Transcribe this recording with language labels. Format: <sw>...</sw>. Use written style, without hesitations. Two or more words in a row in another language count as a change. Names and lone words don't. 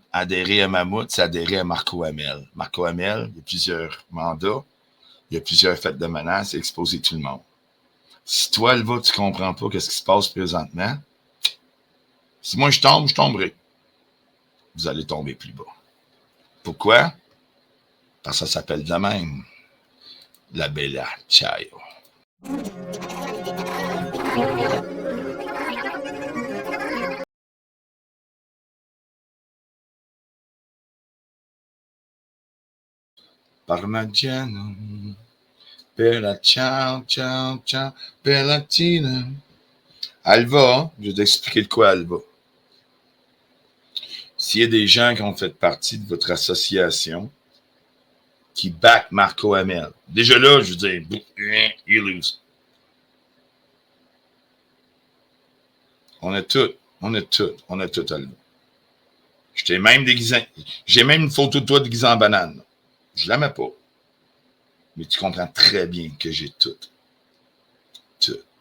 <fr>Adhérer à Mammouth, c'est adhérer à Marco Hamel. Marco Hamel, il y a plusieurs mandats, il y a plusieurs faits de menaces, et exposer tout le monde. Si toi, Alva, tu comprends pas ce qui se passe présentement, si moi je tombe, je tomberai. Vous allez tomber plus bas. Pourquoi? Parce que ça s'appelle de même.</fr> <it>La Bella Ciao. Parmigiano. Bella Ciao, ciao, ciao. Bella Tina.</it> <fr>Alva, je vais t'expliquer de quoi Alva. S'il y a des gens qui ont fait partie de votre association qui back Marco Hamel, déjà là, je veux dire,</fr> <en>you lose.</en> <fr>On a tout Alva. Je t'ai même déguisé. J'ai même une photo de toi déguisé en banane. Je la mets pas. Mais tu comprends très bien que j'ai tout. Tout.</fr>